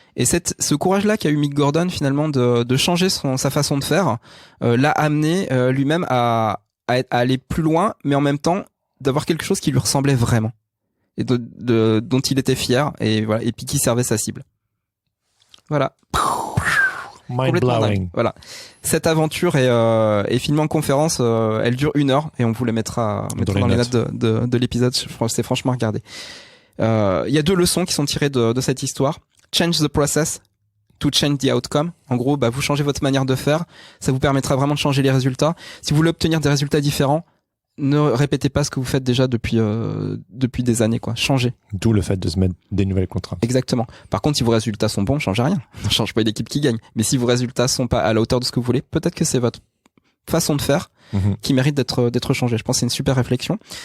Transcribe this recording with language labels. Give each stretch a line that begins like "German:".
French: Et ce courage-là qu'a eu Mick Gordon finalement de changer sa façon de faire, l'a amené lui-même à aller plus loin, mais en même temps d'avoir quelque chose qui lui ressemblait vraiment et dont il était fier et voilà, et puis qui servait sa cible. Voilà.
English: Mind blowing.
French: Voilà. Cette aventure est filmée en conférence. Elle dure 1 heure et on vous la mettra dans les notes de l'épisode. C'est franchement à regarder. Il y a 2 leçons qui sont tirées de cette histoire.
English: Change the process to change the outcome.
French: En gros, vous changez votre manière de faire. Ça vous permettra vraiment de changer les résultats. Si vous voulez obtenir des résultats différents, ne répétez pas ce que vous faites déjà depuis des années, quoi. Changez. D'où le fait de se mettre des nouvelles contraintes. Exactement. Par contre, si vos résultats sont bons, changez rien. Ne change pas l'équipe qui gagne. Mais si vos résultats sont pas à la hauteur de ce que vous voulez, peut-être que c'est votre façon de faire qui mérite d'être changée. Je pense que c'est une super réflexion.